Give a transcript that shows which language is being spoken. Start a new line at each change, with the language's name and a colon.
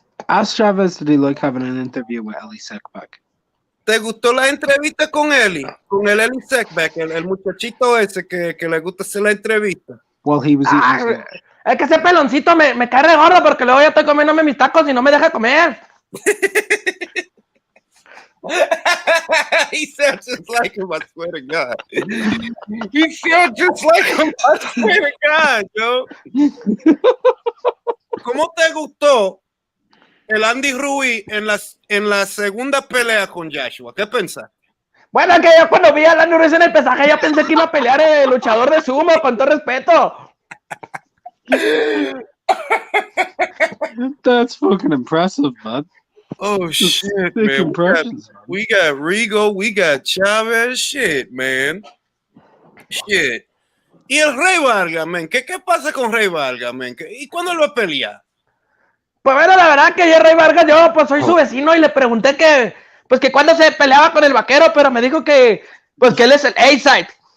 English: Ask Chavez, did he like having an interview with Ellie Sekbak?
Spanish: ¿Te gustó la entrevista con Eli? Con el Eli Sekbak, el muchachito ese que le gusta hacer la entrevista.
English: Well, he was eating.
Spanish: Es que ese peloncito me cae re gordo porque luego ya estoy comiéndome mis tacos y no me deja comer.
English: He sounds just like him, I swear to God. He sounds just like him, I swear to God, yo.
Spanish: ¿Cómo te gustó el Andy Ruiz en la segunda pelea con Joshua? ¿Qué pensaste? Bueno, es que yo cuando vi a Andy Ruiz en el pesaje ya pensé que iba a pelear el luchador de sumo, con todo respeto.
English: That's fucking impressive, man. Oh shit, man. We got Rigo, we got Chavez, shit, man. Shit.
Spanish: Y el Rey Vargas,
English: man.
Spanish: ¿Qué pasa con Rey Vargas,
English: man?
Spanish: ¿Y cuándo lo va a pelear? Pues bueno, la verdad que yo Rey Vargas, yo pues soy su vecino y le pregunté que cuando se peleaba con el vaquero, pero me dijo que pues que él es el A-side.